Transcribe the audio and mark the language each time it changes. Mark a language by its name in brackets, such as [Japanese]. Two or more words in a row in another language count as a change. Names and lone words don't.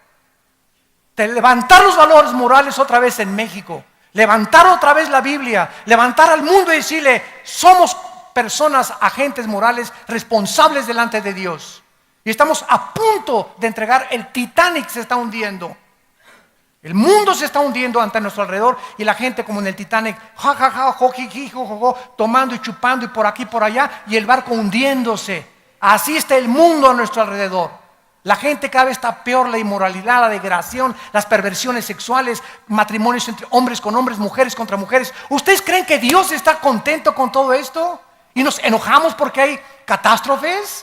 [Spanish] Levantar los valores morales otra vez en México, levantar otra vez la Biblia, levantar al mundo y decirle, somos personas, agentes morales responsables delante de Dios. Y estamos a punto de entregar, el Titanic se está hundiendo. El mundo se está hundiendo ante nuestro alrededor y la gente como en el Titanic, ja, ja, ja, jo, ji, ji, jo, jo, jo, tomando y chupando y por aquí, por allá, y el barco hundiéndose. Así está el mundo a nuestro alrededor. La gente cada vez está peor, la inmoralidad, la degradación, las perversiones sexuales, matrimonios entre hombres con hombres, mujeres contra mujeres. ¿Ustedes creen que Dios está contento con todo esto? ¿Y nos enojamos porque hay catástrofes?